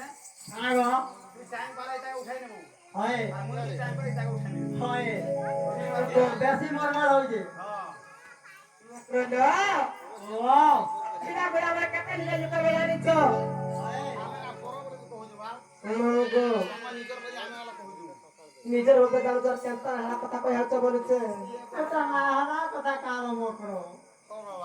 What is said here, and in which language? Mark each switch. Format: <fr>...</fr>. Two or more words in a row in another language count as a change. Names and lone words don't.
<bn>আগো তুই টাইম পালাই তাকে উঠাই নেবো হয় আর মুই টাইম পালাই তাকে উঠাই নেবো হয় তো বেশি মরমার হইছে হ্যাঁ ও এটা বড় আমরা কেতে নিয়ে যেতে বেলা নিছো</bn> <or>ଆମେ ନା ପର ବୋଲି କହୁଛୁ ବା ଆମକୁ ଆମ ନିଜର ବୋଲି ଆମେ ହେଲା କହୁଛୁ ନିଜର ଗୋଟେ ଜାଣୁଛ କେନ୍ତା ହେଲା କଥା କହି ହାଉଛ ବୋଲୁଛେ ଏଟା ନା ହେଲା କଥା କାର ମକର କହ ବାବା</or>